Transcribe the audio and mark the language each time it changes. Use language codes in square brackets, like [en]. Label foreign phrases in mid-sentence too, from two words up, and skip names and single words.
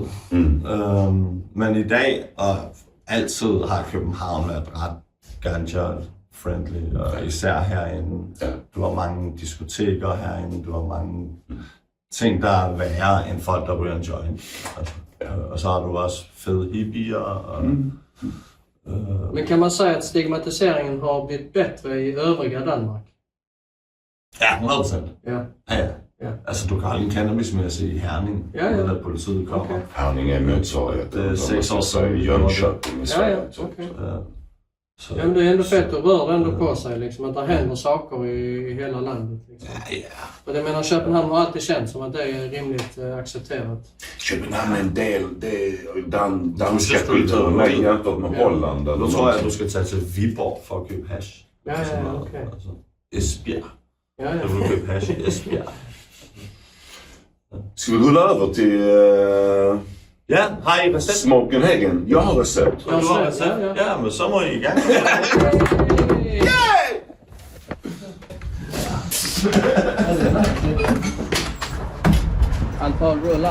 [da] Men i dag, og altid har København været ret ganja-friendly, og især herinde. Du har mange diskoteker herinde, du har mange ting, der er værre end folk, der ryger en joint. Og så har du også fede hippier, og [sv] Men kan man säga att stigmatiseringen har blivit bättre i övriga Danmark? Ja, 100%. Ja. Ja. [da] Altså, du kan aldrig cannabismæssigt i Herning, når politiet kommer. [sv] Okay. Herning är motsvarigheten. Det är 6 år sedan. i Jönköping i Sverige. Ja, okej. Så, Ja, men det är ändå fett och rör ändå på sig liksom, att det händer saker i hela landet. Liksom. ja. Och det menar Köpenhamn har alltid känt som att det är rimligt accepterat. Köpenhamn är en del, det är danska kulturen med jämfört med Holland. [da] Nu tror jeg, at du skal tage til Viborg for at købe hash. [sv] Ja, okej. [da] Altså, Esbjerg. Ja, Du vil købe hash i Esbjerg. [sv] Ska vi rulla över till [da] Ja, har I recept? [sv] Smokenhagen? Jag har recept. [da] Du har recept? Ja, men så må I i gang. [sv] Allt bara rulla.